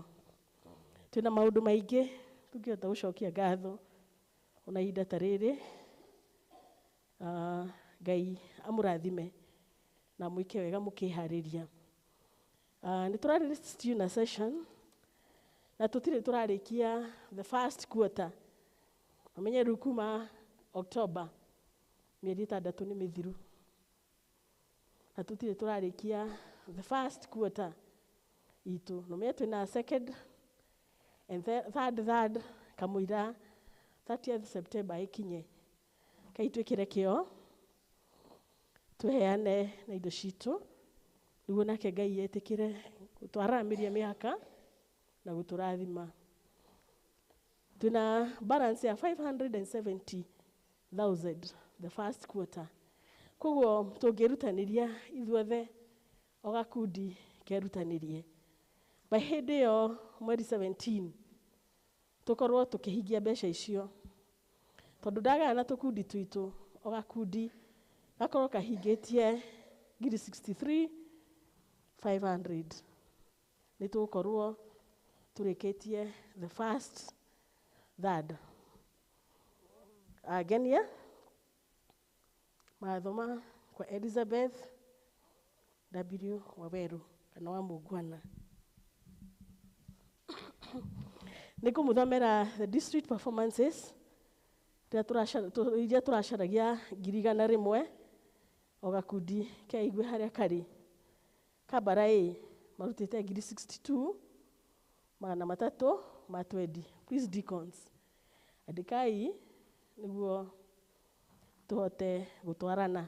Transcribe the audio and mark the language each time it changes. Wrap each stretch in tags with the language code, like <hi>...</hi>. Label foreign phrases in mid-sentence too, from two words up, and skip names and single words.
<ki>Tuna maundu maingi tungihota gucokia ngatho ona ihinda ta riri. Ngai amurathime na mwike wega mukihariria. Ni turari</ki> <en>student session</en> <ki>na tutire turarikia</ki> <en>the first quarter.</en> <ki>Amenye rukuma October mieri 6 ni mithiru na tutire turarikia</ki> <en>the first quarter</en> <ki>itu no me twina</ki> <en>second and third</en> <ki>kamuira 30th September ikinye kaitwikire kio tuheane na indo citu niguo nake Ngai etikire gutwaramiria miaka na guturathima. Tuna balance ya 570,000</ki> <en>the first quarter.</en> <ki>Koguo tungirutaniria ithuothe o gakundi kerutanirie by hindi yo mweri 17 tukorwo tukihingia mbeca icio tondu ndagana tukundi twitu o gakundi gakorwo kahingitie 63,500 ni tukorwo turikitie</ki> <en>the first third.</en> <ki>Agenia mathoma kwa Elizabeth W. Waweru kana wa Mugwana. Nikumuthomera</ki> <en>the district performances</en> <ki>iria turacaragia 100,000 o gakundi keigue haria kari. Kabara A marutite 62,320.</ki> <en>Please deacons,</en> <ki>andikai niguo tuhote gutwarana.</ki>